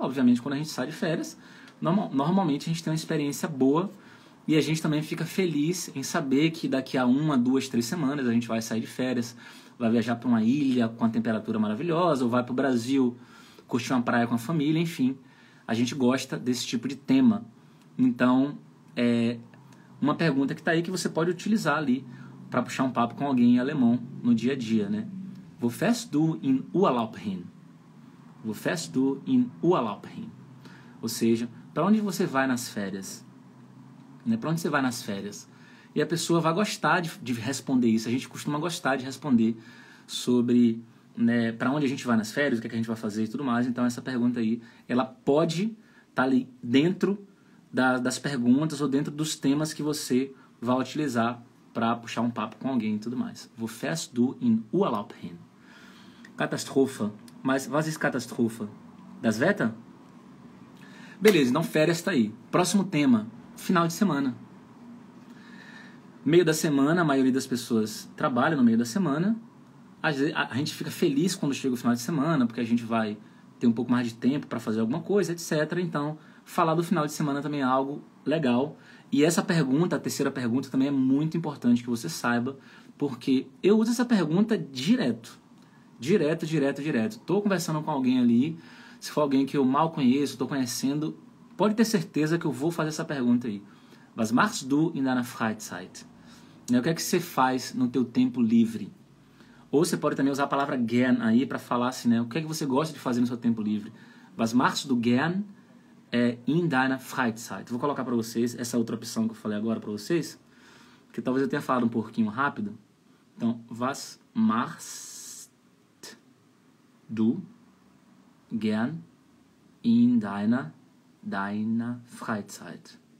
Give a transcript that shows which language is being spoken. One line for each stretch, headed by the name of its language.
Portuguese: Obviamente, quando a gente sai de férias, normalmente a gente tem uma experiência boa e a gente também fica feliz em saber que daqui a 1, 2, 3 semanas a gente vai sair de férias, vai viajar para uma ilha com a temperatura maravilhosa, ou vai para o Brasil curtir uma praia com a família, enfim. A gente gosta desse tipo de tema. Então, é uma pergunta que está aí que você pode utilizar ali para puxar um papo com alguém em alemão no dia a dia, né?
German: Wo fährst du in Urlaub hin? Wo fährst du in Urlaub hin?
Portuguese: Ou seja, para onde você vai nas férias? Né? Para onde você vai nas férias? E a pessoa vai gostar de responder isso. A gente costuma gostar de responder sobre, né, para onde a gente vai nas férias, o que, é que a gente vai fazer e tudo mais. Então essa pergunta aí, ela pode estar ali dentro das perguntas ou dentro dos temas que você vai utilizar para puxar um papo com alguém e tudo mais.
German: Wo fährst du in Urlaub hin? Katastrophe. Mas was ist Katastrophe? Das Wetter?
Portuguese: Beleza, então férias tá aí. Próximo tema, final de semana. Meio da semana, a maioria das pessoas trabalha no meio da semana. Às vezes, a gente fica feliz quando chega o final de semana, porque a gente vai ter um pouco mais de tempo para fazer alguma coisa, etc. Então, falar do final de semana também é algo legal. E essa pergunta, a terceira pergunta, também é muito importante que você saiba, porque eu uso essa pergunta direto. Direto. Estou conversando com alguém ali, se for alguém que eu mal conheço, estou conhecendo, pode ter certeza que eu vou fazer essa pergunta aí.
German: Was machst du in deiner Freizeit?
Portuguese: O que é que você faz no teu tempo livre? Ou você pode também usar a palavra gern aí para falar assim, né? O que é que você gosta de fazer no seu tempo livre?
German: Was machst du gern
Portuguese: é
German: in deiner Freizeit.
Portuguese: Vou colocar para vocês essa outra opção que eu falei agora para vocês, que talvez eu tenha falado um pouquinho rápido.
German: Então, was machst du gern in deiner Freizeit?